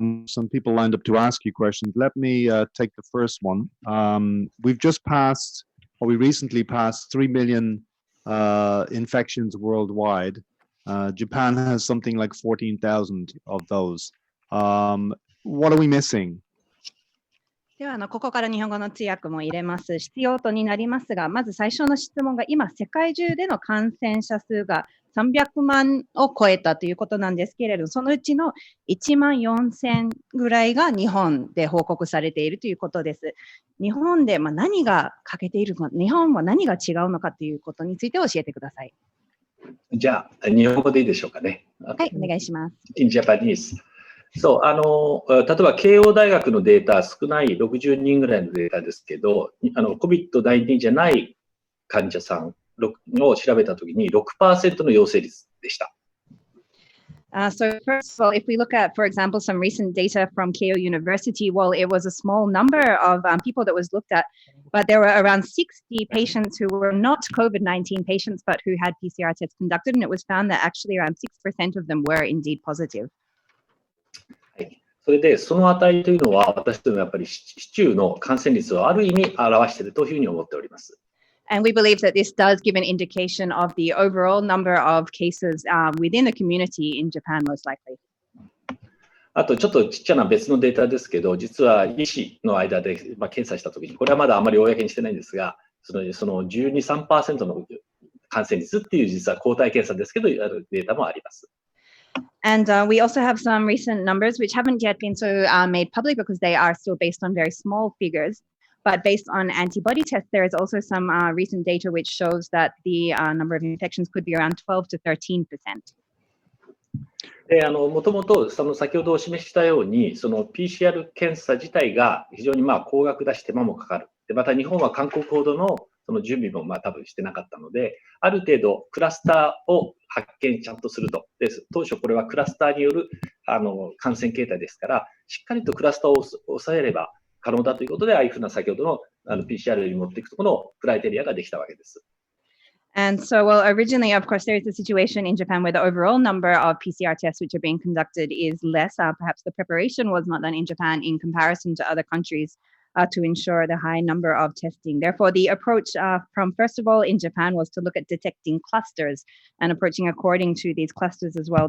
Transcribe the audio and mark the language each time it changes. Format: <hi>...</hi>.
<en>Some people lined up to ask you questions. Let me take the first one. We recently passed 3 million infections worldwide. Japan has something like 14,000 of those. What are we missing?</en> <ja>ではここから日本語の通訳も入れます。必要とになりますが、まず最初の質問が今、世界中での感染者数が300万を超えたということなんですけれど、そのうちの1万4000ぐらいが日本で報告されているということです。日本で何が欠けているのか、日本は何が違うのかということについて教えてください。じゃあ、日本語でいいでしょうかね。はい、お願いします。</ja> <en>In Japanese.</en> <ja>そう、例えば慶応大学のデータ、少ない60人ぐらいのデータですけど、COVID-19 じゃない患者さんを調べたときに 6% の陽性率でした。</ja> <en>So first of all, if we look at, for example, some recent data from Keio University, well, it was a small number of people that was looked at, but there were around 60 patients who were not COVID-19 patients, but who had PCR tests conducted, and it was found that actually around 6% of them were indeed positive.</en> <ja>それで、その値というのは、私どもやっぱり市中の感染率をある意味表しているというふうに思っております。</ja> <en>And we believe that this does give an indication of the overall number of cases within the community in Japan, most likely.</en> <ja>あと、ちょっとちっちゃな別のデータですけど、実は医師の間で、検査したときに、これはまだあまり公にしてないんですが、その12、3% の感染率っていう実は抗体検査ですけど、データもあります。</ja> <en>And we also have some recent numbers which haven't yet been so made public because they are still based on very small figures. But based on antibody tests, there is also some recent data which shows that the number of infections could be around 12 to 13%.</en> <ja>で、もともと先ほどお示ししたように、その PCR 検査自体が非常に高額だし手間もかかる。で、また日本は韓国ほどのその準備も多分してなかったので、ある程度クラスターを発見ちゃんとすると。で、当初これはクラスターによる感染形態ですから、しっかりとクラスターを抑えれば可能だということで、ああいうふうな先ほどのPCR に持っていくところのクライテリアができたわけです。</ja> <en>And so, well, originally, of course, there is a situation in Japan where the overall number of PCR tests which are being conducted is less. Perhaps the preparation was not done in Japan in comparison to other countries to ensure the high number of testing. Therefore, the approach from, first of all, in Japan was to look at detecting clusters and approaching according to these clusters as well.</en>